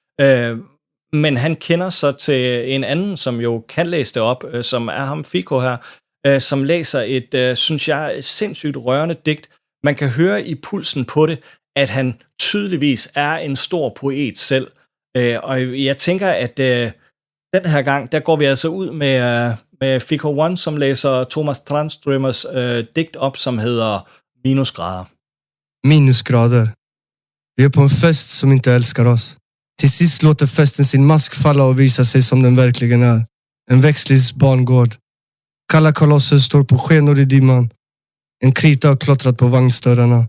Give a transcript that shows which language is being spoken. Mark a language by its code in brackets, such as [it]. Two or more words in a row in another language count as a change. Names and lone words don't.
[da] Men han kender så til en anden, som jo kan læse det op, som er ham Fico her, som læser et, synes jeg, sindssygt rørende digt. Man kan høre i pulsen på det, at han tydeligvis er en stor poet selv. Og jeg tænker, at den her gang, der går vi altså ud med Fico One, som læser Thomas Tranströmers digt op, som hedder Minusgrader. Minusgrader. [sv] Vi är på en fest som inte älskar oss. Till sist låter festen sin mask falla och visa sig som den verkligen är. En växtlis barngård. Kalla kolosser står på skenor i dimman. En krita har klottrat på vagnsdörrarna.